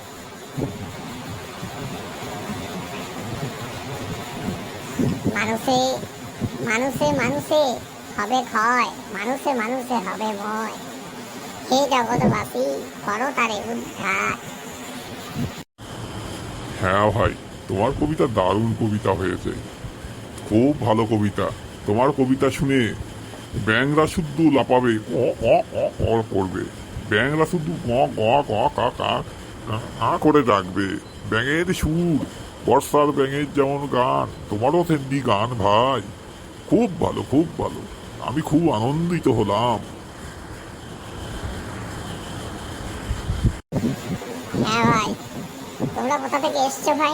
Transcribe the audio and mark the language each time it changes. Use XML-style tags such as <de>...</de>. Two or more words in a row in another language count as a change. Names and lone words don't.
<bn>মানুষে মানুষে মানুষে হবে ক্ষয়, মানুষে মানুষে হবে ময়, হে জগৎবাসী করো তারে উদ্ধার। হ্যাঁ ভাই, তোমার কবিতা দারুণ কবিতা হয়েছে, খুব ভালো কবিতা। তোমার কবিতা শুনে ব্যাংরা শুদ্ধ লাপাবে, ক ক ক ক করবে, ব্যাংরা শুদ্ধ ক ক ক কা কা কা করে ডাকবে। ব্যাঙের সুর, বর্ষার ব্যাঙের যেমন গান, তোমারও তেমনি গান ভাই, খুব ভালো, খুব ভালো, আমি খুব আনন্দিত হলাম। হ্যাঁ ভাই, তোমরা কোথা থেকে এসছো ভাই?</bn>